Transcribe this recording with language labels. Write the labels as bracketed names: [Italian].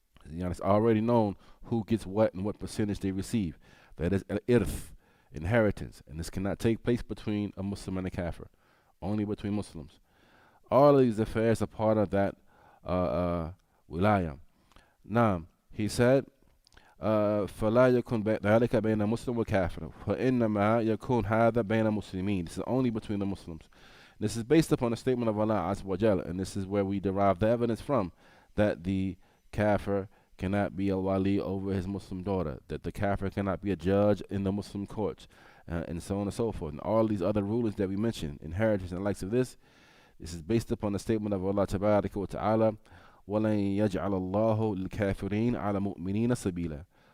[English] It's already known who gets what and what percentage they receive. That is irth, inheritance. And this cannot take place between a Muslim and a kafir. Only between Muslims. All of these affairs are part of that wilaya. Now, he said, [Arabic] فلا يكون ذلك بين مسلم وكافر فإنما يكون هذا بين مسلمين. [English] This is only between the Muslims. This is based upon a statement of Allah Azza wa Jalla, and this is where we derive the evidence from, that the kafir cannot be a wali over his Muslim daughter, that the kafir cannot be a judge in the Muslim courts, and so on and so forth. And all these other rulings that we mentioned, inheritance and the likes of this is based upon the statement of Allah Tabaraka wa Ta'ala, [Arabic] وَلَن يَجْعَلَ اللَّهُ لِلْكَافِرِينَ عَلَى مُؤْمِنِينَ سَبِيلًا.